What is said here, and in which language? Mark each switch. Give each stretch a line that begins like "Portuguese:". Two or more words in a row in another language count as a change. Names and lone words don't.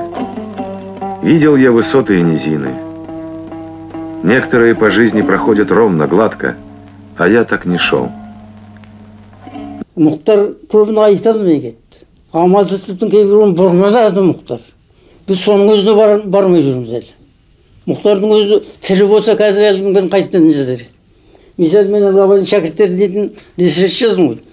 Russian: Видел я высоты и низины. Некоторые по жизни проходят ровно, гладко, а я так не шел.
Kazakh: Мұхтар көбін айта алмай кетті. Амалсыздықтың кейбірін бұрмалады Мұхтар. Біз соның өзіне бармай жүрміз әлі. Мұхтардың өзі тірі болса қазір әлдің бірін қайтадан жазар еді. Мысалы мен Абайдың шәкірттері дейтін ресерч жаздым ғой.